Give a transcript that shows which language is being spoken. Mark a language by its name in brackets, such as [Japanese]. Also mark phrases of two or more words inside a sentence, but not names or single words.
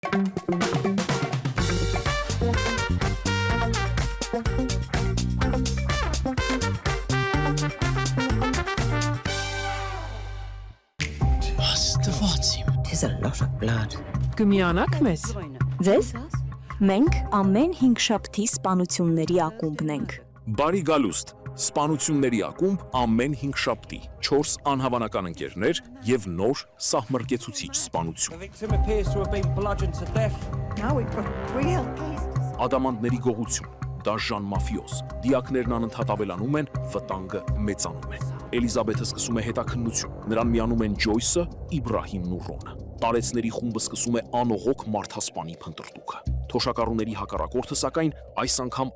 [English] There's a lot of blood. [Armenian] Կմիանաք մեզ։ Ձեզ մենք ամեն 5 շաբթի սպանությունների ակումբն ենք։ Բարի գալուստ, սպանությունների ակումբ ամեն 5 շաբթի, 4 անհավանական ընկերներ եւ նոր սահմռկեցուցիչ սպանություն։ [English] Victim appears to have been bludgeoned to death. Now we've got real cases. [Armenian] Ադամանդների գողություն, դաժան մաֆիոզ, դիակներն անընդհատ ավելանում են, վտանգը մեծանում է։ Էլիզաբեթը սկսում է հետաքննություն, նրան միանում են Ջոյսը, Իբրահիմն ու Ռոնը։ Տարեցների խումբը սկսում է անողոք մարդասպանի փնտրտուքը։ Թոշակառուների հակառակորդը սակայն այս անգամ